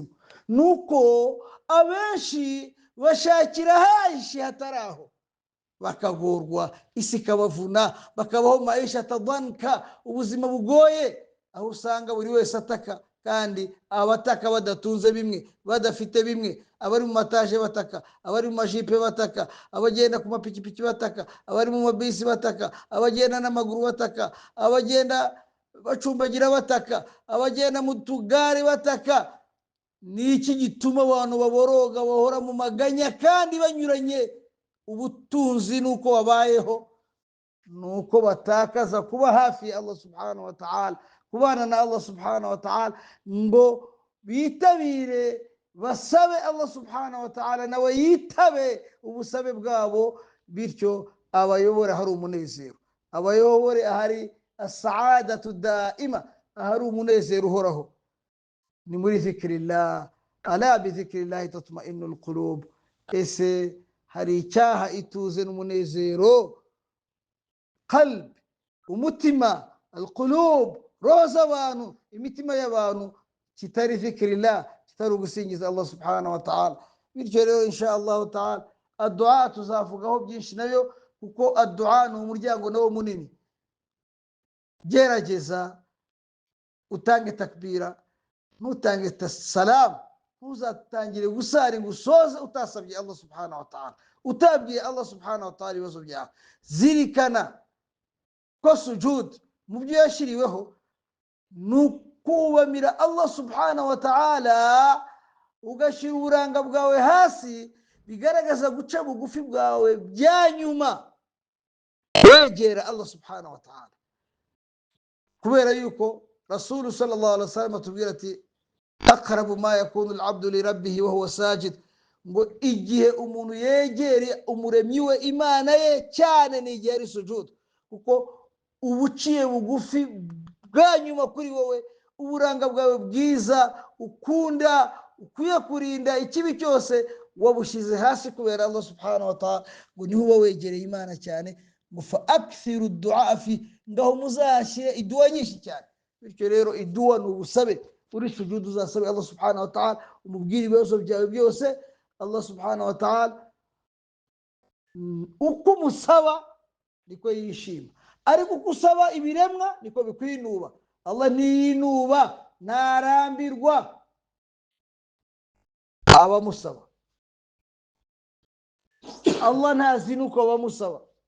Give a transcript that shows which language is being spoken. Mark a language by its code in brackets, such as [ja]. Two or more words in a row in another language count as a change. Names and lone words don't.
[rw] Nuko abenshi bashakira hashi hataraho, bakagorwa, isi ikabavuna, bakabaho maisha tadanka, ubuzima bugoye, aho usanga buri wese ataka, kandi abataka badatunze bimwe, badafite bimwe, abari mu mataje bataka, abari mu majipe bataka, abagenda ku mapikipiki bataka, abari mu mabisi bataka, abagenda n'amaguru bataka, abagenda bacumbagira bataka, abagenda mu tugare bataka. Ni iki gituma abantu baboroga, bahora mu maganya kandi banyuranye? Ubutunzi nuko babayeho, nuko batakaza kuba hafi ya [ar] الله سبحانه وتعالى, [rw] kubana na [ar] الله سبحانه وتعالى, [rw] ngo bitabire basabe [ar] الله سبحانه وتعالى [rw] nawe yitabe ubusabe bwabo, bityo abayobore ahari umunezero, abayobore ahari [ar] السعادة دائمة, [rw] ahari umunezero uhoraho. Ni muri zikrillah, [ar] ألا بذكر الله تطمئن القلوب. [rw] Ese hari icyaha ituze n'umunezero? Qalb, umutima, alqulub, roho z'abantu, imitima y'abantu, kitari zikrillah, kitari ugusingiza [ar] الله سبحانه وتعالى. [rw] Bityo rero [ar] إن شاء الله تعالى [rw] addu'a tuzavugaho byinshi nayo, kuko addu'a ni umuryango nawo munini. Gerageza utange takbira, nutange salam, ntuzatangire gusari ngo usoze utasabye [ar] الله سبحانه وتعالى, [rw] utabwiye [ar] الله سبحانه وتعالى [rw] ibibazo byawe. Zirikana ko sujud mu byo yashiriweho nukubamira [ar] الله سبحانه وتعالى, [rw] ugashyira uburanga bwawe hasi, bigaragaza guca bugufi bwawe bya nyuma, wegera [ar] الله سبحانه وتعالى. [rw] Kubera yuko [ar] رسول صلى الله عليه وسلم [rw] atubwira ati [ar] أقرب ما يكون العبد لربه وهو ساجد, [rw] ngo igihe umuntu yegere umuremyi we, Imana ye, cyane ni igihe ari sujud, kuko ubuciye bugufi bwa nyuma kuri wowe, uburanga bwawe bwiza ukunda, ukwiye kurinda ikibi cyose, wabushyize hasi kubera [ar] الله سبحانه وتعالى, [rw] ngo niho uba wegereye Imana cyane. [ar] Ngo فأكثروا دعاء في, [rw] ngaho muzashyire idu'a nyinshi cyane. Bityo rero idu'a ni ubusabe, uri sujud uzasabe [ar] الله سبحانه وتعالى, [rw] umubwire ibibazo byawe byose. [ar] الله سبحانه وتعالى [rw] uko umusaba niko yishima, ariko uko usaba ibiremwa niko bikwinuba. Allah ntiyinuba, ntarambirwa abamusaba. Allah ntazinuka abamusaba.